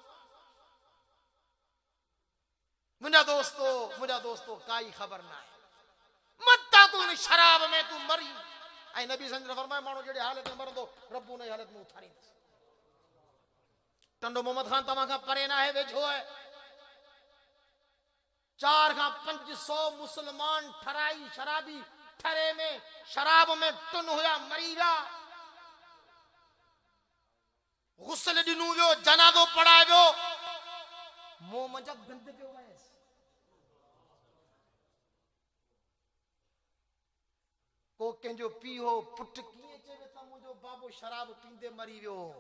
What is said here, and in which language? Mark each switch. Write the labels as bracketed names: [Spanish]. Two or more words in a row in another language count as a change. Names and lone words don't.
[Sindhi] मुंहिंजा दोस्तो काई ख़बर न आहे, मता तूं इन शराब में तूं मरी। ऐं नबी संजर फरमाए माण्हू जहिड़ी हालत में मरंदो, रब उन हालत में उथारींदुसि। टंडो मोहम्मद खान तव्हां खां परे न आहे, वेझो आहे। 4 खां 500 मुस्लमान ठराई शराबी ठरे में, शराब में टुन हुया, मरी विया। गुस्ल ॾिनू वियो, जनाज़ो पढ़ाए वियो, मुंहुं मंझा गंद पियो वयसि। को कंहिंजो पीउ हो, पुट कीअं चवे त मुंहिंजो बाबो शराब पींदे मरी वियो।